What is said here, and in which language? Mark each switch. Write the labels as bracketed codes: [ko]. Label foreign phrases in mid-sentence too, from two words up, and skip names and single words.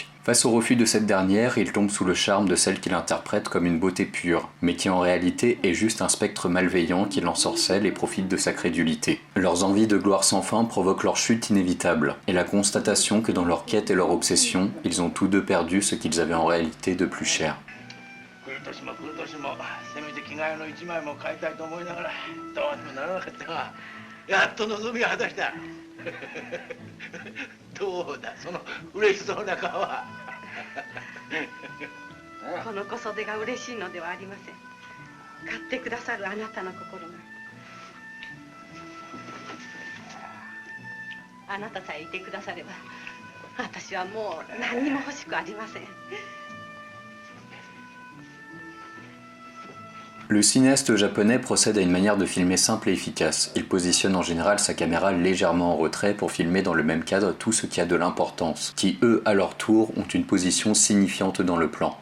[fr] Face au refus de cette dernière, il tombe sous le charme de celle qu'il interprète comme une beauté pure, mais qui en réalité est juste un spectre malveillant qui l'ensorcelle et profite de sa crédulité. Leurs envies de gloire sans fin provoquent leur chute inévitable, et la constatation que dans leur quête et leur obsession, ils ont tous deux perdu ce qu'ils avaient en réalité de plus cher. [ja] どうだその嬉しそうな顔は。この小袖が嬉しいのではありません。買ってくださるあなたの心が。あなたさえいてくだされば、私はもう何にも欲しくありません。 [fr] Le cinéaste japonais procède à une manière de filmer simple et efficace. Il positionne en général sa caméra légèrement en retrait pour filmer dans le même cadre tout ce qui a de l'importance, qui eux, à leur tour, ont une position signifiante dans le plan.